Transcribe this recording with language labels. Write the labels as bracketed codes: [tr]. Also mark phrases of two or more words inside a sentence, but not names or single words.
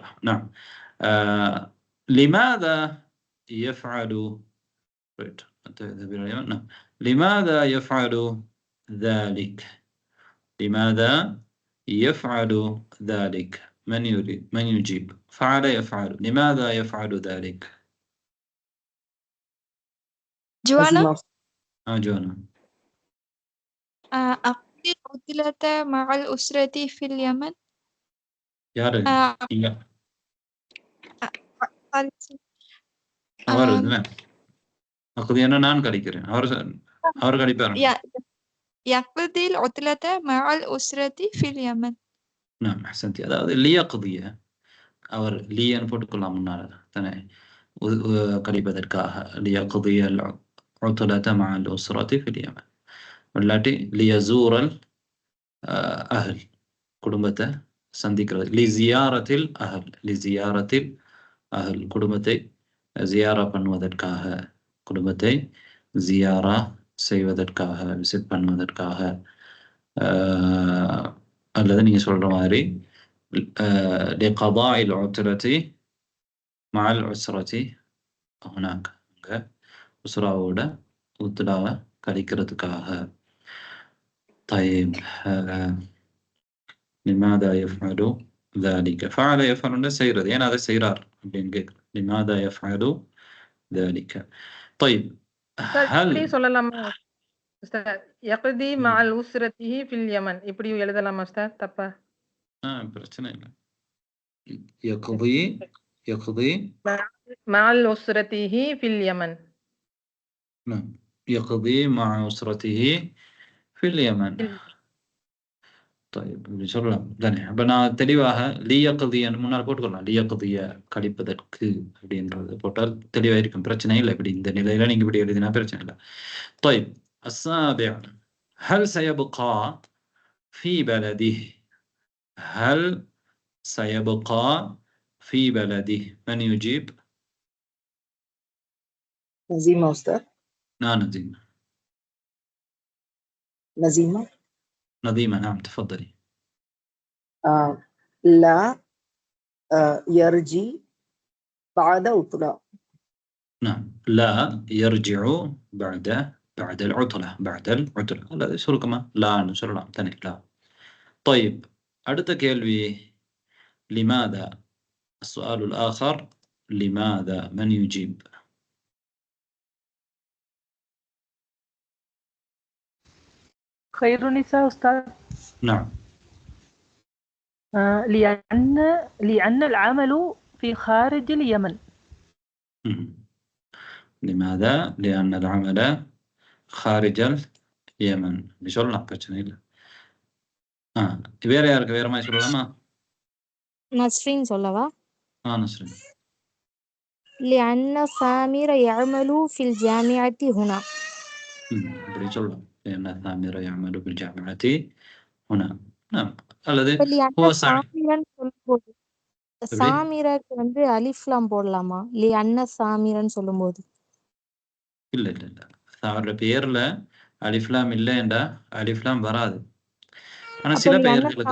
[ar] نعم لماذا يفعل نعم لماذا يفعل ذلك لماذا يفعل ذلك من يريد من يجيب فعل يفعل لماذا يفعل ذلك جوانا جوانا أقضي العطلة مع الأسرة في اليمن. [ta] யாரு அவரு [ar] أقضي أنا [ta] நான் கழிக்கிறேன் அவர் கழிப்பாரு. [ar] يقضي العطلة مع الأسرة في اليمن. نعم أحسنتي. [ta] அதாவது லியக்திய அவர் லியன் போட்டுக்கலாம் முன்னால தானே கழிப்பதற்காக லியக்திய [ar] العطلة مع الأسرة في اليمن [ta] இல்லாட்டி [ar] ليزور الأهل [ta] குடும்பத்தை சந்திக்கிறது [ar] لزيارة الأهل [ta] குடும்பத்தை ஜியாரா பண்ணுவதற்காக குடும்பத்தை ஜியாரா செய்வதற்காக விசிட் பண்ணுவதற்காக அல்லது நீங்க சொல்ற மாதிரி [ar] لقضاء العطلة مع الأسرة هناك [ta] أسراவோட உத்லாவை கழிக்கிறதுக்காக. [ar] طيب لماذا يفعل ذلك فعل يفعل [ta] செய்யறது ஏன்னா அதை செய்றார் அப்படின்னு கேட்குறேன். [ar] لماذا يفعل ذلك طيب هل [ta] சொல்லலாமா உஸ்தாத் [ar] يقضي مع الأسرته في اليمن [ta] இப்படி எழுதலாமா உஸ்தாத் தப்பா பிரச்சனை இல்லை. [ar] يقضي مع الأسرته في اليمن نعم يقضي مع أسرته في اليمن. [ta] طيب சொல்லலாம் தானே. அப்ப நான் தெளிவாக லியக்திய முன்னால் போட்டுக்கலாம். லியக்திய கழிப்பதற்கு அப்படின்றது போட்டால் தெளிவாக இருக்கும். பிரச்சனை இல்லை. இப்படி இந்த நிலையில நீங்க இப்படி எழுதினா பிரச்சனை இல்லை. [ar] طيب السابع هل سيبقى في بلده هل سيبقى في بلده من يجيب؟ نزيمة أستاذ. نعم نظيمة نعم تفضلي. لا يرجي بعد عطلة. نعم لا يرجع بعد العطلة هذا شو كمان لا نشرلام ثاني لا. طيب [ta] அடுத்த கேள்வி [ar] لماذا السؤال الآخر لماذا من يجيب؟ خير النساء أستاذ. نعم لأن العمل في خارج اليمن. لماذا؟ لأن العمل خارج اليمن. [ta] சொல்லலாம் பிரச்சனை இல்லை. வேற யாருக்கு வேற மாதிரி சொல்லலாமா? நஸ்ரீன் சொல்லவா? நஸ்ரீன். [ar] لأن سامر يعمل في الجامعة هنا. [ta] இப்படி சொல்லலாம். [ar] لأن سامر يعمل في الجامعة هنا. [ta] نعم அல்லது هو சாமிரன் சொல்லும்போது சாமிரக்கு வந்து அலிஃப்லாம் போடலாமா? லிஅன்ன சாமிரன் சொல்லும்போது இல்ல அவரோட பேர்ல அலிஃப்லாம் இல்லைண்டா அலிஃப்லாம் வராது. ஆனா சில பெயர்களுக்கு